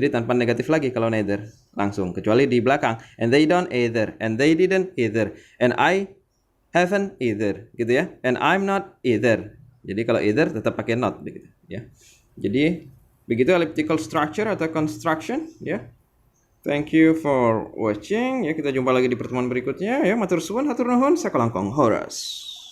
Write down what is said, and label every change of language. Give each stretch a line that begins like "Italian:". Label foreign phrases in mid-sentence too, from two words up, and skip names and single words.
Indonesian: Jadi tanpa negatif lagi kalau neither, langsung, kecuali di belakang,
English: and they don't either, and they didn't either, and I haven't either,
Indonesian: gitu ya,
English: and I'm not either.
Indonesian: Jadi kalau either tetap pakai not, begitu ya. Jadi begitu
English: elliptical structure
Indonesian: atau construction ya.
English: Thank you for watching ya.
Indonesian: Kita jumpa lagi di pertemuan berikutnya ya.
Javanese: Matur suwun,
Sundanese: hatur nuhun,
Javanese: sakalangkong Horas.